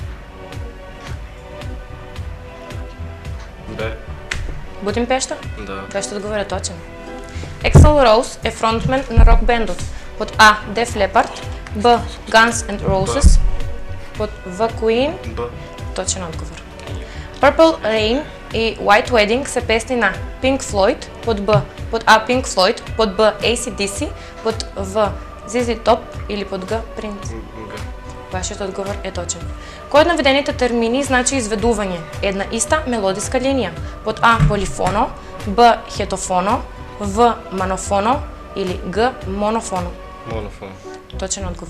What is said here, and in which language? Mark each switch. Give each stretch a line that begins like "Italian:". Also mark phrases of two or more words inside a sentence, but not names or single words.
Macedonian: Б. Будимпешта? Да. Вашиот одговор е точен. Axl Rose е фронтмен на рок бендот. Под А Def Leppard, Б Guns N' Roses, под В Queen. Б. Точен одговор. Purple Rain и White Wedding се песни на Pink Floyd, под Б, под А Pink Floyd, под Б AC/DC, под В ZZ Top или под Г Prince. Г. Вашиот одговор е точен. Кој од наведените термини значи изведување? Една иста мелодиска линија. Под А полифоно, Б хетофоно, В манофоно или Г монофоно. Монофон. Точен одговор.